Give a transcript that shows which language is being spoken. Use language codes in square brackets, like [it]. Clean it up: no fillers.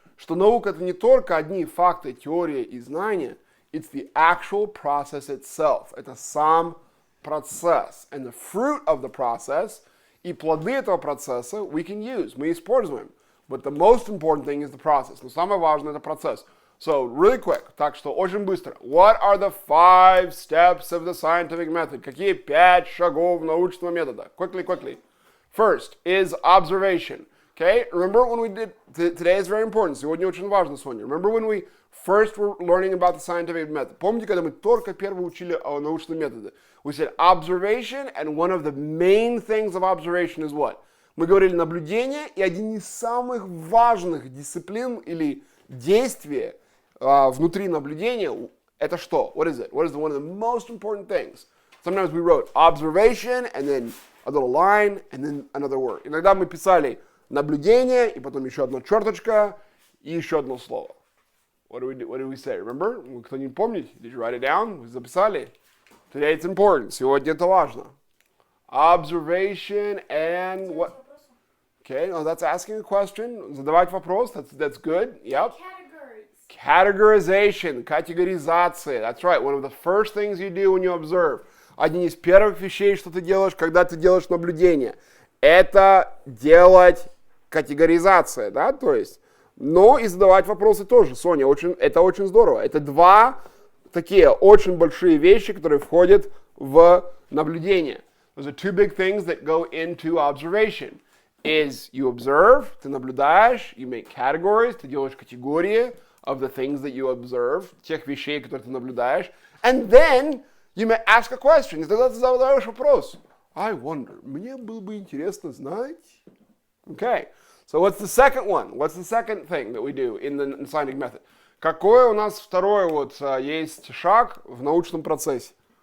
[ru] Что наука это не только одни факты, теория и знания, [en] it's the actual process itself. [ru] Это сам процесс. [en] And the fruit of the process, [ru] и плоды этого процесса [en] we can use, [ru] мы используем. [en] But the most important thing is the process. [ru] Но самое важное это процесс. [en] So, really quick, [ru] так что очень быстро. [en] What are the 5 steps of the scientific method? [ru] Какие 5 шагов научного метода? [en] Quickly. First is observation. Okay, remember when we did, today is very important, [ru] сегодня очень важно, [en] Соня. Remember when we first were learning about the scientific method? [ru] Помните, когда мы только первые учили о научном методе? [en] We said observation, and one of the main things of observation is what? [ru] Мы говорили наблюдение, и один из самых важных дисциплин или действия внутри наблюдения, это что? [en] What is it? What is one of the most important things? Sometimes we wrote observation, and then a little line, and then another word. [ru] Иногда мы писали наблюдение, и потом еще одна черточка, и еще одно слово. [en] What did we say? Remember? [ru] Кто-нибудь помнит? [en] Did you write it down? [ru] Вы записали? [en] Today it's important. [ru] Сегодня это важно. [en] Observation and what? Okay, no, that's asking a question. [ru] Задавать вопрос. [en] That's good. Yep. Categorization. [ru] Категоризация. [en] That's right. One of the first things you do when you observe. [ru] Один из первых вещей, что ты делаешь, когда ты делаешь наблюдение, это делать категоризация, да, то есть, но и задавать вопросы тоже. Соня, это очень здорово. Это 2 такие очень большие вещи, которые входят в наблюдение. [en] Those are 2 big things that go into observation. Is you observe, [ru] ты наблюдаешь, [en] you make categories, [ru] ты делаешь категории [en] of the things that you observe, [ru] тех вещей, которые ты наблюдаешь, [en] and then you may ask a question. [ru] И тогда ты задаешь вопрос. [en] I wonder, [ru] мне было бы интересно знать. [en] Okay, so what's the second one? What's the second thing that we do in the scientific method? [ru] Какой у нас второй есть шаг в научном процессе?